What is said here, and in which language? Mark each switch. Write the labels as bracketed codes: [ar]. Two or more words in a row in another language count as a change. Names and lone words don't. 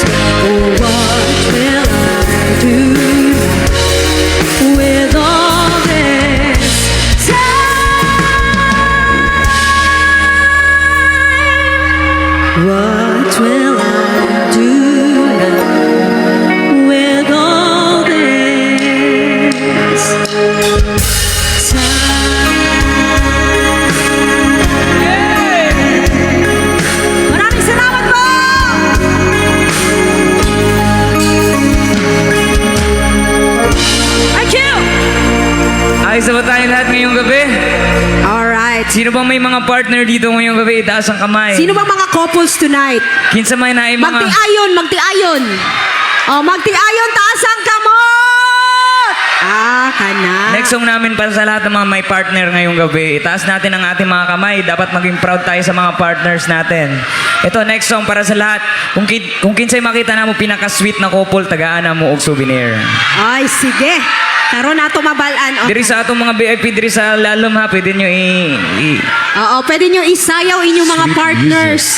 [en] Oh, what will I do with all this time? What will I do now with all this time? [tl] Maraming salamat po! [en] Thank you! [tl] Ayos na ba tayo lahat ngayong gabi? [en] Alright. [tl] Sino bang may mga partner dito ngayong gabi? Itaas ang kamay. Sino bang mga [en] couples tonight? [ceb] Kinsa may na mga... Magtiayon, magtiayon. Oh, magtiayon, taas ang kamot! Kana. [en] Next song [tl] namin para sa lahat ng mga may partner ngayong gabi. Itaas natin ang ating mga kamay. Dapat maging proud tayo sa mga partners natin. Ito, [en] next song [tl] para sa lahat. [ceb] Kung kinsay makita na mo pinaka-sweet na couple, tagaan na mo og souvenir. Ay, sige. Karon nato mabalaan. Diri sa atong mga VIP, diri sa lalom ha, pwede nyo Oo, pwede nyo isayaw inyong mga partners.